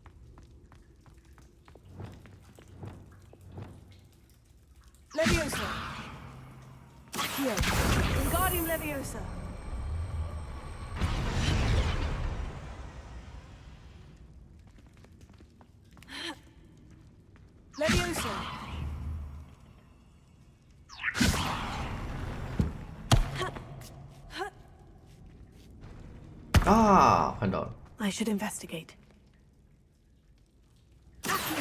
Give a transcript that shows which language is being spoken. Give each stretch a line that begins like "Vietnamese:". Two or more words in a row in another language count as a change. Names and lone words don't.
English: Leviosa. Accio. Wingardium Leviosa. Leviosa.
Chinese: 啊，看到了。
English: I should investigate. Accio.